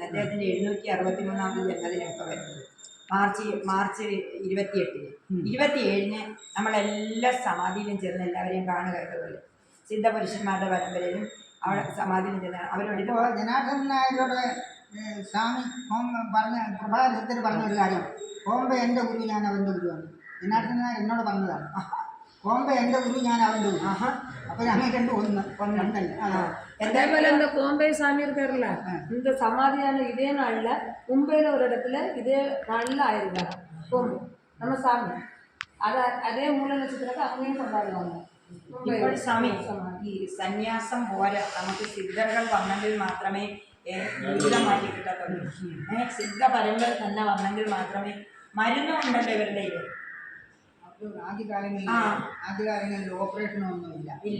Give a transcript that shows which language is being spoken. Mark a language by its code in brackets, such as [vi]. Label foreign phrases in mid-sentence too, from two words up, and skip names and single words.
[ml] അദ്ദേഹത്തിൻ്റെ 763ാമത് ജന്മദിനമൊക്കെ വരുന്നത് മാർച്ച് 28-ന് 27-ന് നമ്മളെല്ലാ സമാധിയിലും ചെന്ന് എല്ലാവരെയും കാണുക പോലെ സിദ്ധപുരുഷന്മാരുടെ പരമ്പരയിലും അവിടെ സമാധിയിലും ചെന്ന് അവരോട് ഇപ്പോൾ ജനാർദ്ദൻ നായരോട് സ്വാമി പ്രഭാകരത്തിൽ പറഞ്ഞ ഒരു കാര്യം, ബോംബെ എൻ്റെ ഗുരു ഞാൻ അവൻ്റെ ഗുരുവാണ്. ജനാർദ്ദൻ നായർ എന്നോട് പറഞ്ഞതാണ്, ബോംബെ എൻ്റെ ഗുരു ഞാൻ അവൻ്റെ ഗുരു. അപ്പോൾ ഞങ്ങൾ രണ്ടല്ല. [ta] அதேபோல இந்த கோம்பை சாமி இருக்காருல்ல, இந்த சமாதியான இதே நாளில் மும்பையில் ஒரு இடத்துல இதே நாளில் ஆயிருக்காங்க கோம்பை நம்ம சாமி. அதே மூல நட்சத்திரத்தை அங்கேயும் கொண்டாடுவாங்க. [ml] ഇപ്പോൾ സ്വാമി ഈ സന്യാസം പോരാ, നമുക്ക് സിദ്ധകൾ വന്നെങ്കിൽ മാത്രമേ ജീവിതം മാറ്റി കിട്ടത്തുള്ളൂ. സിദ്ധ പരമ്പര തന്നെ വന്നെങ്കിൽ മാത്രമേ മരുന്നുണ്ടല്ലോ ഇവരുടെ ഇത്. ആദ്യകാലങ്ങളിൽ ഓപ്പറേഷനൊന്നുമില്ല, ഇല്ല.